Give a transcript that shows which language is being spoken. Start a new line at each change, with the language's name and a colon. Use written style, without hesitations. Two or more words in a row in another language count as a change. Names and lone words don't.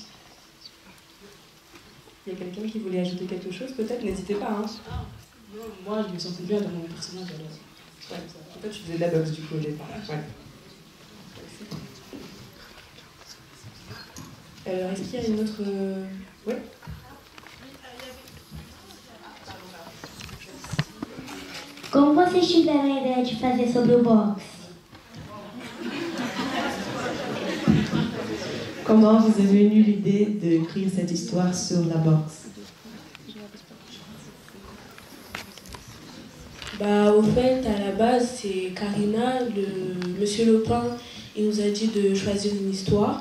French: Il y a quelqu'un qui voulait ajouter quelque chose, peut-être? N'hésitez pas. Hein. Non, moi, je me sentais bien dans mon personnage. Alors. Ouais, en fait, tu faisais de la boxe du coup au départ. Ouais. Est-ce qu'il y a une autre... Oui.
Portuguese: Como vocês tiveram a ideia de fazer sobre o boxe?
French: Comment vous est venue l'idée d'écrire cette histoire sur la boxe? Au fait, à la base, c'est Karina, Monsieur Lopin, il nous a dit de choisir une histoire.